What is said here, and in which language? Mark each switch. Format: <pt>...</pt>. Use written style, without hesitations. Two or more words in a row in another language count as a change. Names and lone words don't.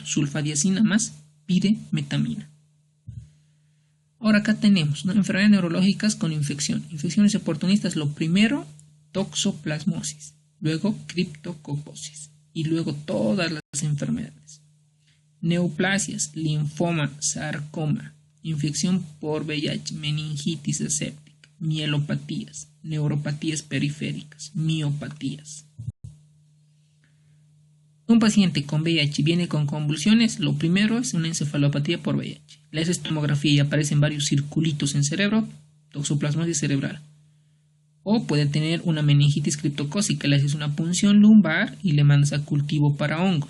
<es>Sulfadiazina más piremetamina. Ahora acá tenemos, ¿no?, enfermedades neurológicas con infección. Infecciones oportunistas, lo primero, toxoplasmosis, luego criptococosis y luego todas las enfermedades. Neoplasias, linfoma, sarcoma, infección por VIH, meningitis aséptica, mielopatías, neuropatías periféricas, miopatías. Un paciente con VIH viene con convulsiones, lo primero es una encefalopatía por VIH. Le haces tomografía y aparecen varios circulitos en cerebro, toxoplasmosis cerebral. O puede tener una meningitis criptocócica, le haces una punción lumbar y le mandas a cultivo para hongos.</es>